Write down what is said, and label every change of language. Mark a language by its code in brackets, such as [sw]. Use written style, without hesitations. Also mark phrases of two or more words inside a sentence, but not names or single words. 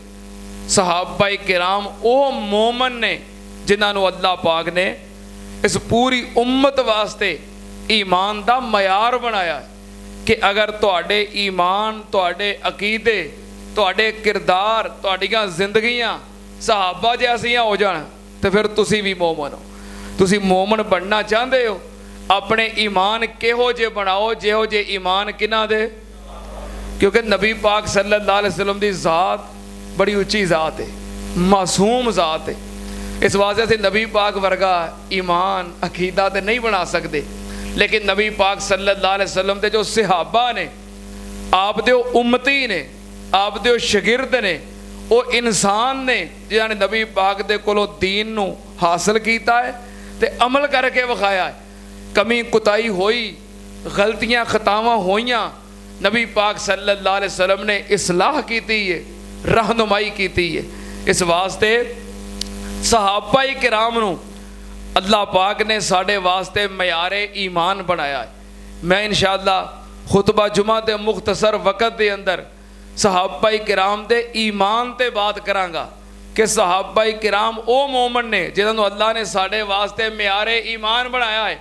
[pa] صحابہ کرام او مومن نے جنہاں نوں اللہ پاک نے اس پوری امت واسطے ایمان دا معیار بنایا کہ اگر تہاڈے ایمان، تہاڈے عقیدے، تہاڈے کردار، تہاڈیاں زندگیاں صحابہ جیسیاں ہو جان تے فیر تسی وی مومن ہو. تسی مومن بننا چاہندے ہو، اپنے ایمان کہو جے بناؤ جہو جے ایمان کہناں دے? کیونکہ نبی پاک [ar] صلى الله عليه وسلم [pa] دی ذات بڑی اچی ذات اے، معصوم ذات اے. اس واسطے اسی نبی پاک ورگا ایمان عقیدہ تے نہیں بنا سکدے، لیکن نبی پاک [ar] صلى الله عليه وسلم [pa] دے جو صحابہ نے، آپ دے امتی نے، آپ دے شاگرد نے، او انسان نے جنہاں نے نبی پاک دے کولوں دین نوں حاصل کیتا اے تے عمل کر کے وکھایا اے. کمی کوتاہی ہوئی، غلطیاں خطاواں ہوئیاں، نبی پاک [ar] صلى الله عليه وسلم [pa] نے اصلاح کیتی اے، رہنمائی کیتی اے. اس واسطے صحابہ کرام نوں اللہ پاک نے ساڈے واسطے معیارِ ایمان بنایا اے. میں ان شاء اللہ خطبہ جمعہ دے مختصر وقت دے اندر صحابہ کرام دے ایمان تے گل کراں گا کہ صحابہ کرام او مومن نے جنہاں نوں اللہ نے ساڈے واسطے معیارِ ایمان بنایا اے.